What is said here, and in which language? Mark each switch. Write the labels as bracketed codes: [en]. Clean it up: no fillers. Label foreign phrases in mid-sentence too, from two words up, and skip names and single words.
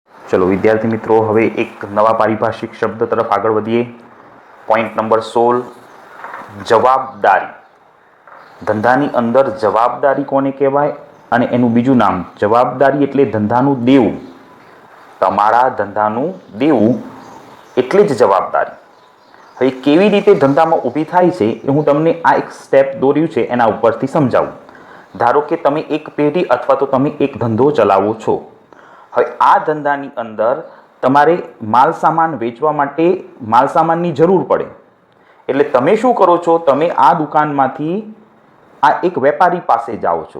[gu] ચલો વિદ્યાર્થી મિત્રો, હવે એક નવા પારિભાષિક શબ્દ તરફ આગળ વધીએ। [en] point number [gu] 16, जवाबदारी। ધંધાની અંદર જવાબદારી કોને કહેવાય અને એનું બીજું નામ। જવાબદારી એટલે ધંધાનું દેવું। તમારા ધંધાનું દેવું એટલે જ જવાબદારી। હવે કેવી રીતે ધંધામાં ઊભી થાય છે એ હું તમને આ એક સ્ટેપ દોર્યું છે એના ઉપરથી સમજાવું। ધારો કે તમે એક પેઢી અથવા તો તમે એક ધંધો ચલાવો છો। હવે આ ધંધાની અંદર તમારે માલ સામાન વેચવા માટે માલ સામાનની જરૂર પડે। એટલે તમે શું કરો છો, તમે આ દુકાનમાંથી આ એક વેપારી પાસે જાઓ છો।